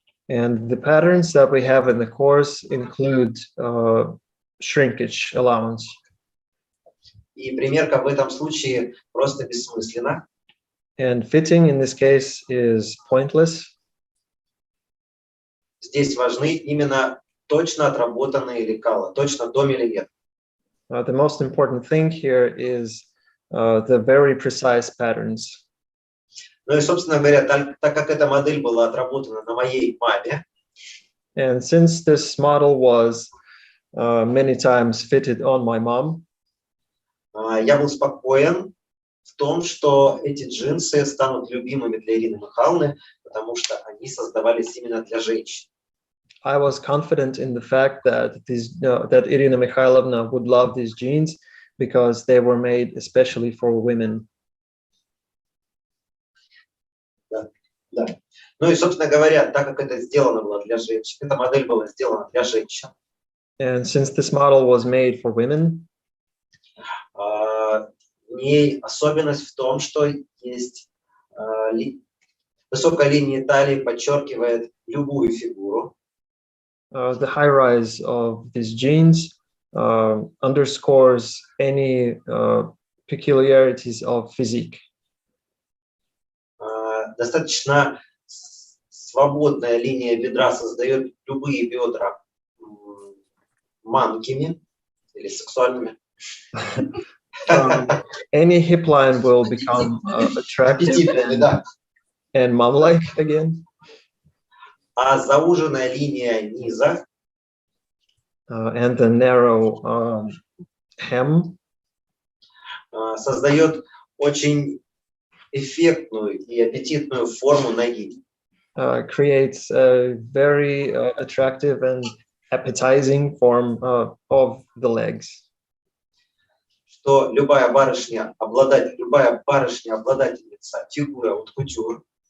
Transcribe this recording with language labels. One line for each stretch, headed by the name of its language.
English: And the patterns that we have in the course include shrinkage allowance.
Russian: И примерка в этом случае просто бессмысленна.
English: And fitting in this case is pointless.
Russian: Здесь важны именно точно отработанные лекала, точно до миллиметра.
English: The most important thing here is the very precise patterns.
Russian: Ну и, собственно говоря, так как эта модель была отработана на моей маме,
English: And since this model was many times fitted on my mom,
Russian: я был спокоен в том, что эти джинсы станут любимыми для Ирины Михайловны, потому что они создавались именно для женщин.
English: I was confident in the fact that that Irina Mikhailovna would love these jeans because they were made especially for women.
Russian: Да. Ну и, собственно говоря, так как это сделано было для женщин, эта модель была сделана для женщин,
English: And since this model was made for women,
Russian: в ней особенность в том, что есть высокая линия талии подчеркивает любую фигуру.
English: the high rise of these jeans underscores any peculiarities of physique.
Russian: Достаточно свободная линия бедра создает любые бедра манкими или сексуальными.
English: Any hip line will become attractive
Russian: Аппетитными, да.
English: and mom-like again.
Russian: А зауженная линия низа
English: And the narrow hem
Russian: создает очень эффектную и аппетитную форму ноги.
English: creates a very attractive and appetizing form of the legs.
Russian: Что любая барышня, обладательница фигуры от кутюр,